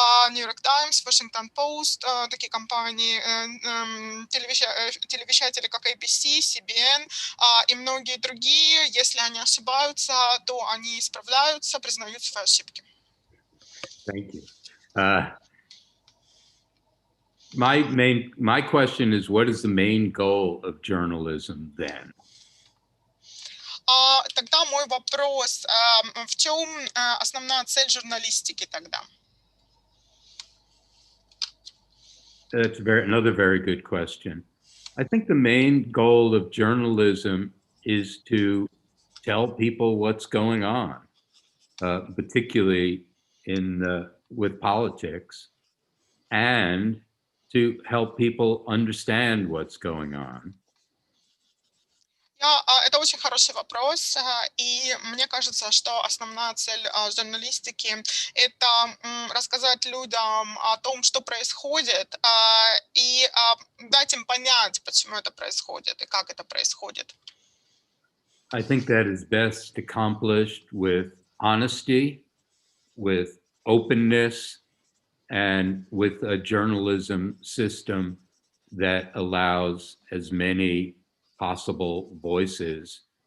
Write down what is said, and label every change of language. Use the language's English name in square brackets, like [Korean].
[Russian] New York Times, Washington Post, такие компании, телевещатели, как ABC, CBN и многие другие, если они ошибаются, то они исправляются, признают свои ошибки. [English] Thank you. My question is, what is the main goal of journalism then? [Russian] Тогда мой вопрос, в чем основная цель журналистики тогда? [English] That's another very good question. I think the main goal of journalism is to tell people what's going on, particularly with politics, and to help people understand what's going on. [Russian] Это очень хороший вопрос, и мне кажется, что основная цель журналистики – это рассказать людям о том, что происходит, и дать им понять, почему это происходит и как это происходит. [English] I think that is best accomplished with honesty, with openness, and with a journalism system that allows as many possible voices